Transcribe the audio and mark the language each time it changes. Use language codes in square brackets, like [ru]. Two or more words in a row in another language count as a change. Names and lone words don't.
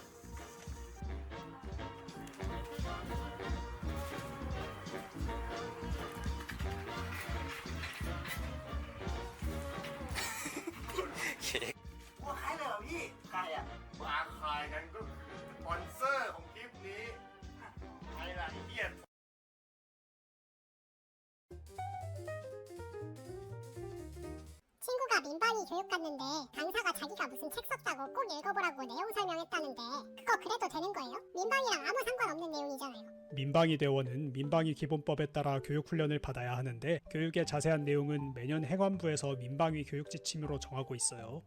[th] ว่าใครเลยเหรอพี่ ใครอ่ะมาใครกันก็คือสปอนเซอร์ของคลิปนี้ใครล่ะไอ้เหี้ย [ko] 친구가 민방위 교육 갔는데 강사가 자기가 무슨 책 썼다고 꼭 읽어보라고 내용 설명했다는데 그거 그래도 되는 거예요? 민방위랑 아무 상관없는 내용이잖아요. 민방위 대원은 민방위 기본법에 따라 교육 훈련을 받아야 하는데 교육의 자세한 내용은 매년 행안부에서 민방위 교육 지침으로 정하고 있어요.